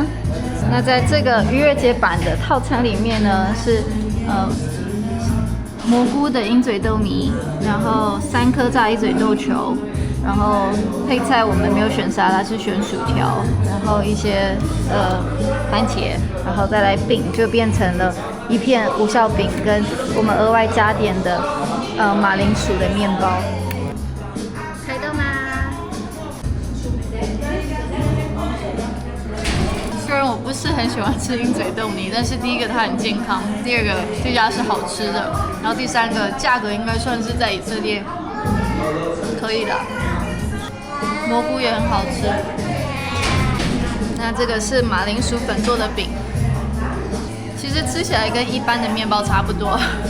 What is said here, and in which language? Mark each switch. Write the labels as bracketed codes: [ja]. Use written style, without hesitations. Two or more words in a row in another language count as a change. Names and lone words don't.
[zh] 那在這個逾越節版的套餐裡面呢，是蘑菇的鷹嘴豆泥，然後3顆炸鷹嘴豆球，然後配菜我們沒有選沙拉，是選薯條，然後一些番茄，然後再來餅，就變成了一片無酵餅跟我們額外加點的馬鈴薯的麵包。開動啦！雖然我不是很喜歡吃鷹嘴豆泥，但是第一個它很健康，第二個這家是好吃的，然後第三個價格應該算是在以色列可以的，蘑菇也很好吃。那這個是馬鈴薯粉做的餅，其實吃起來跟一般的麵包差不多。